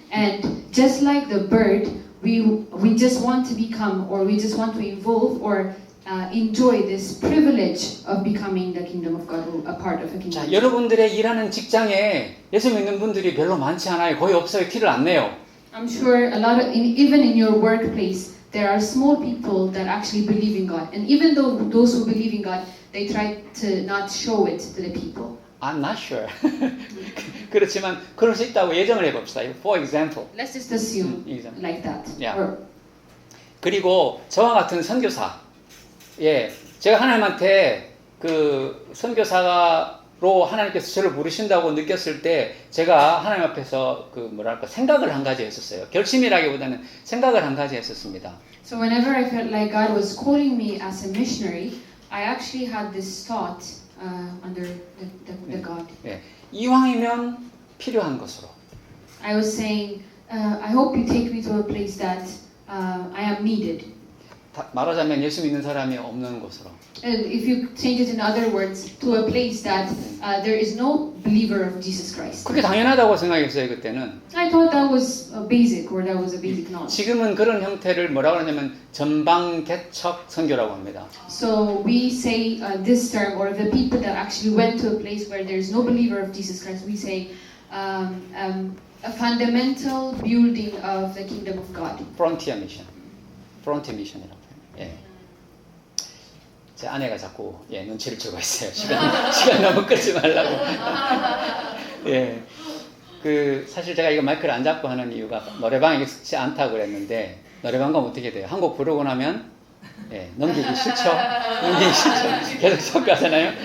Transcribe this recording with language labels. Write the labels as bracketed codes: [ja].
[en] And just like the bird, we just want to become or we just want to evolve or enjoy this privilege of becoming the kingdom of God or a part of a kingdom. [ko] 자, 여러분들의 일하는 직장에 예수 믿는 분들이 별로 많지 않아요. 거의 없어요. 티를 안 내요. [en] I'm sure a lot of even in your workplace there are small people that actually believe in God, and even though those who believe in God, they try to not show it to the people. I'm not sure. [ko] 그렇지만 그럴 수 있다고 예정을 해봅시다. [en] For example. Let's just assume example. like that. Yeah. Or, [ko] 그리고 저와 같은 선교사. 예, 제가 하나님한테 그 선교사로 하나님께서 저를 부르신다고 느꼈을 때 제가 하나님 앞에서 그 뭐랄까 생각을 한 가지 했었어요. 결심이라기보다는 생각을 한 가지 했었습니다. [en] So whenever I felt like God was calling me as a missionary, I actually had this thought under the God. [ko] 예, 이왕이면 필요한 것으로. [en] I was saying, I hope you take me to a place that I am needed. [ko] 말하자면 예수 믿는 사람이 없는 곳으로. [en] And if you change it in other words, to a place that there is no believer of Jesus Christ. [ko] 그게 당연하다고 생각했어요 그때는. [en] I thought that was basic, or that was a basic knowledge. [ko] 지금은 그런 형태를 뭐라고 하냐면 전방개척 선교라고 합니다. [en] So we say this term, or the people that actually went to a place where there is no believer of Jesus Christ, we say a fundamental building of the kingdom of God. [ko] 프론티어 미션이라고 해요. 예. 제 아내가 자꾸 눈치를 주고 있어요. 시간 너무 끌지 말라고. 예. 그 사실 제가 이거 마이크를 안 잡고 하는 이유가 노래방에 익숙치 않다고 그랬는데 노래방 가면 어떻게 돼요? 한 곡 부르고 나면 넘기기 싫죠. 계속 섞어가잖아요.